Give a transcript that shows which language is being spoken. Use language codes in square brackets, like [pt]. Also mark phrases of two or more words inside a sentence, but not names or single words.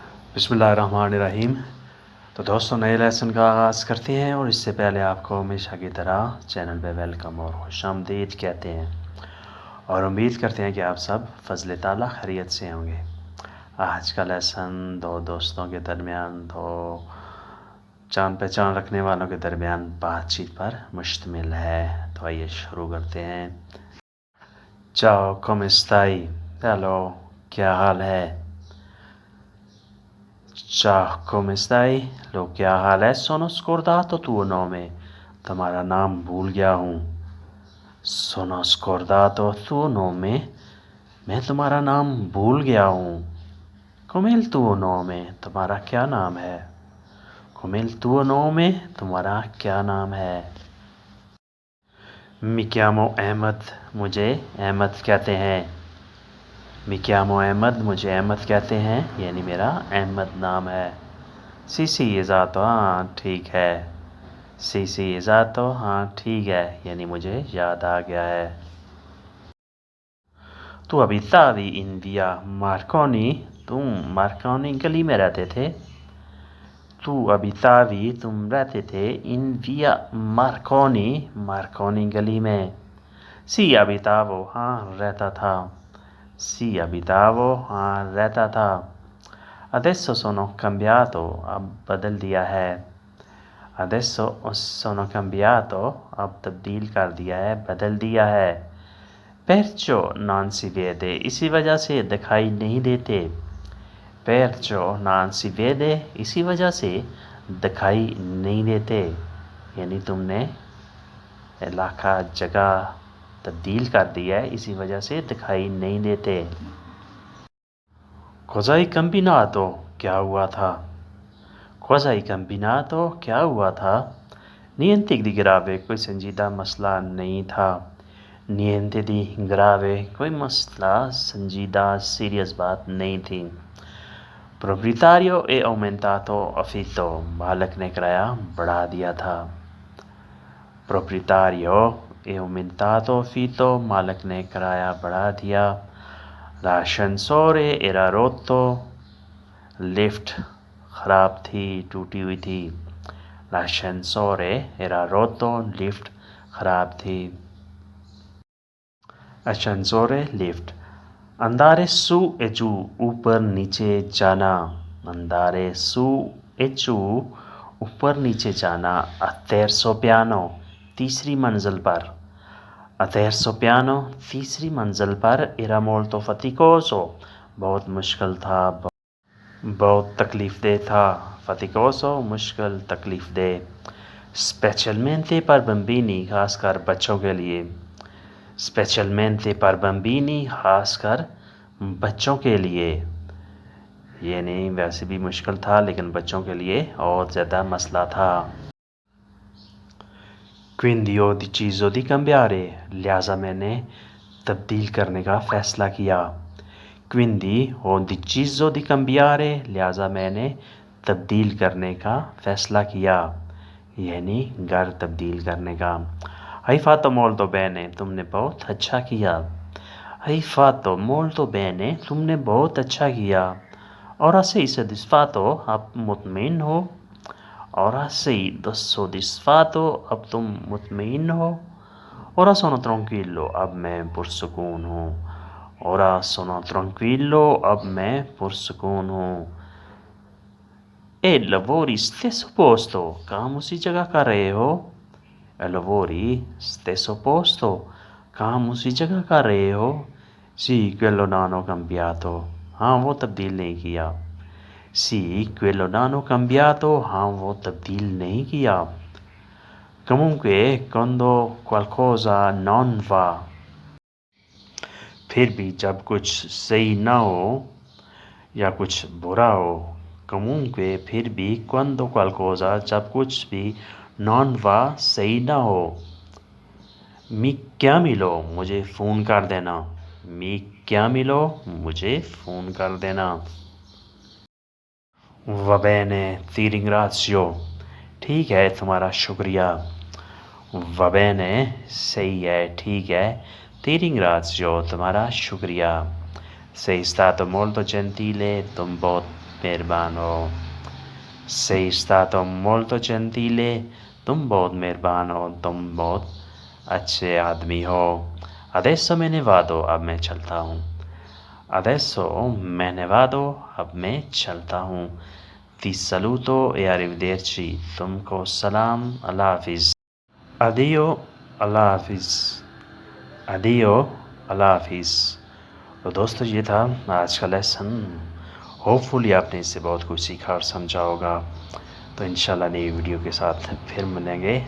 [ar] بسم اللہ الرحمن الرحیم۔ [ur] تو دوستوں، نئے لیسن کا آغاز کرتے ہیں، اور اس سے پہلے آپ کو ہمیشہ کی طرح چینل پہ ویلکم اور خوش آمدید کہتے ہیں، اور امید کرتے ہیں کہ آپ سب فضل تعالیٰ خیریت سے ہوں گے۔ آج کا لیسن دو دوستوں کے درمیان، دو جان پہچان رکھنے والوں کے درمیان بات چیت پر مشتمل ہے۔ تو آئیے شروع کرتے ہیں۔ [it] Ciao, come stai? [ur] Hello, کیا حال ہے؟ [it] Ciao, come stai? [ur] لو کیا حال ہے؟ [it] Sono scordato tuo nome. [ur] تمہارا نام بھول گیا ہوں۔ [it] Sono scordato tuo nome. [ur] میں تمہارا نام بھول گیا ہوں۔ [it] Come il tuo nome? [ur] تمہارا کیا نام ہے؟ [it] Come il tuo nome? [ur] تمہارا کیا نام ہے؟ [it] Mi chiamo Ahmed. [ur] مجھے احمد کہتے ہیں۔ [it] Mi chiamo Ahmed. [ur] مجھے احمد کہتے ہیں، یعنی میرا احمد نام ہے۔ [it] Sì, esatto. [ur] ہاں ٹھیک ہے۔ [it] Sì, esatto. [ur] ہاں ٹھیک ہے، یعنی مجھے یاد آ گیا ہے۔ [it] Tu abitavi in via Marconi? [ur] تم مارکونی گلی میں رہتے تھے؟ [it] Tu abitavi, [ur] تم رہتے تھے، [it] in via Marconi, [ur] مارکونی گلی میں۔ [it] Sì, abitavo. [ur] ہاں رہتا تھا۔ [it] Sì, abitavo. [ur] ہاں رہتا تھا۔ [it] Adesso sono cambiato. [ur] اب بدل دیا ہے۔ [it] Adesso sono cambiato. [ur] اب تبدیل کر دیا ہے، بدل دیا ہے۔ [it] Perciò non si vede. [ur] اسی وجہ سے دکھائی نہیں دیتے۔ [it] Perciò non si vede. [ur] اسی وجہ سے دکھائی نہیں دیتے، یعنی تم نے علاقہ، جگہ تبدیل کر دیا ہے، اسی وجہ سے دکھائی نہیں دیتے۔ [it] Cosa hai combinato? [ur] کیا ہوا تھا؟ [it] Cosa hai combinato? [ur] کیا ہوا تھا؟ [it] Niente di grave. [ur] کوئی سنجیدہ مسئلہ نہیں تھا۔ [it] Niente di grave. [ur] کوئی مسئلہ سنجیدہ، سیریس بات نہیں تھی۔ [it] Proprietario e aumentato affitto. [ur] مالک نے کرایہ بڑھا دیا تھا۔ [it] Proprietario e aumentato affitto. [ur] مالک نے کرایہ بڑھا دیا۔ [it] L'ascensore era rotto. [ur] لفٹ خراب تھی، ٹوٹی ہوئی تھی۔ [it] L'ascensore era rotto. [ur] لفٹ خراب تھی۔ Ascensore لفٹ۔ [it] Andare su e giù. [ur] اوپر نیچے جانا۔ [it] Andare su e giù. [ur] اوپر نیچے جانا۔ [it] Al terzo piano. [ur] تیسری منزل پر۔ [it] Al terzo piano. [ur] تیسری منزل پر۔ [it] Era molto faticoso. [ur] بہت مشکل تھا، بہت تکلیف دہ تھا۔ Faticoso مشکل، تکلیف دہ۔ [it] Specialmente per bambini. [ur] خاص کر بچوں کے لیے۔ [it] Specialmente per bambini. [ur] خاص کر بچوں کے لیے، یعنی ویسے بھی مشکل تھا لیکن بچوں کے لیے اور زیادہ مسئلہ تھا۔ [it] Quindi ho deciso di cambiare. [ur] لہٰذا میں نے تبدیل کرنے کا فیصلہ کیا۔ [it] Quindi ho deciso di cambiare. [ur] لہٰذا میں نے تبدیل کرنے کا فیصلہ کیا، یعنی گھر تبدیل کرنے کا۔ [it] Hai fatto molto bene. [ur] تم نے بہت اچھا کیا۔ [it] Hai fatto molto bene. [ur] تم نے بہت اچھا کیا۔ [it] Ora sei soddisfatto. [ur] اب مطمئن ہو۔ [it] Ora sei soddisfatto. [ur] اب تم مطمئن ہو۔ [it] Ora sono tranquillo. [ur] اب میں پرسکون ہوں۔ [it] Ora sono tranquillo. [ur] اب میں پرسکون ہوں۔ [it] E lavori stesso posto. [ur] کام اسی جگہ کر رہے ہو؟ [it] E lavori stesso posto. [ur] کام اسی جگہ کر رہے ہو؟ [it] Sì, quello non ho cambiato. [ur] ہاں وہ تبدیل نہیں کیا۔ [it] Sì, quello non ho cambiato. [ur] ہاں وہ تبدیل نہیں کیا۔ [it] Comunque, quando qualcosa non va. [ur] پھر بھی جب کچھ صحیح نہ ہو یا کچھ برا ہو۔ Comunque پھر بھی، [it] quando qualcosa [ur] جب کچھ بھی، [it] non va [ur] صحیح نہ ہو۔ [it] Mi chiamilo. [ur] مجھے فون کر دینا۔ [it] Mi chiamilo. [ur] مجھے فون کر دینا۔ [it] Va bene, ti ringrazio. [ur] ٹھیک ہے، تمہارا شکریہ۔ [it] Va bene. [ur] صحیح ہے، ٹھیک ہے۔ [it] Ti ringrazio. [ur] تمہارا شکریہ۔ [it] Sei stato molto gentile. [ur] تم بہت مہربان ہو. [it] Sei stato molto gentile. [ur] تم بہت مہربان ہو. تم بہت اچھے آدمی ہو. [it] Adesso me ne vado. [ur] اب میں چلتا ہوں. [it] Adesso me ne vado. [ur] اب میں چلتا ہوں. [it] Ti saluto e arrivederci. [ur] تم کو سلام. اللہ حافظ. Addio. اللہ حافظ. Addio. اللہ حافظ. تو دوستو یہ تھا آج کا لیسن. ہوپ فلی آپ نے اس سے بہت کچھ سیکھا اور سمجھا ہوگا. تو انشاءاللہ نئی ویڈیو کے ساتھ پھر ملیں گے.